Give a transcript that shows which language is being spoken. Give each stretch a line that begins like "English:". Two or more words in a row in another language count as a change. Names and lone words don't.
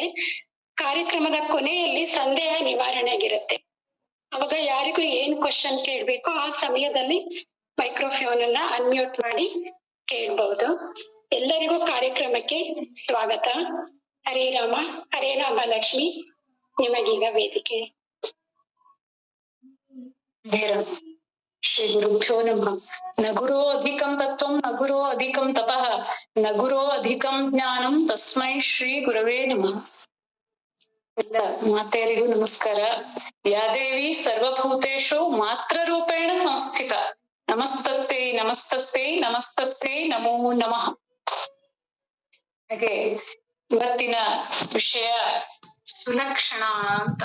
Kannada: ಕಾರ್ಯಕ್ರಮದ ಕೊನೆಯಲ್ಲಿ ಸಂದೇಹ ನಿವಾರಣೆಗಿರುತ್ತೆ. ಅವಾಗ ಯಾರಿಗೂ ಏನ್ ಕ್ವಶನ್ ಕೇಳ್ಬೇಕೋ ಆ ಸಮಯದಲ್ಲಿ ಮೈಕ್ರೋಫೋನ್ ಅನ್ನ ಅನ್ಮ್ಯೂಟ್ ಮಾಡಿ ಕೇಳ್ಬಹುದು. ಎಲ್ಲರಿಗೂ ಕಾರ್ಯಕ್ರಮಕ್ಕೆ ಸ್ವಾಗತ.
Sanskrit: ಹರೇ ರಾಮ. ಹರೇ ರಾಮ.
Kannada: ಲಕ್ಷ್ಮಿ, ನಿಮಗೀಗ ವೇದಿಕೆ.
Sanskrit: ಶ್ರೀ ಗುರುಭ್ಯೋ ನಮಃ. ನ ಗುರೋ ಅಧಿಕಂ ತತ್ವಂ ನ ಗುರೋ ಅಧಿಕಂ ತಪಃ ನ ಗುರೋ ಅಧಿಕಂ ಜ್ಞಾನಂ ತಸ್ಮೈ ಶ್ರೀ ಗುರವೇ ನಮಃ.
Kannada: ಎಲ್ಲ ಮಾತೆಯರಿಗೂ ನಮಸ್ಕಾರ.
Sanskrit: ಯಾದೇವಿ ಸರ್ವಭೂತೇಷು ಮಾತ್ರ ರೂಪೇಣ ಸಂಸ್ಥಿತ. ನಮಸ್ತಸ್ಯೈ ನಮಸ್ತಸ್ಯೈ ನಮಸ್ತಸ್ಯೈ ನಮೋ ನಮಃ.
Kannada: ಹಾಗೆ ಇವತ್ತಿನ ವಿಷಯ ಸುಲಕ್ಷಣ ಅಂತ.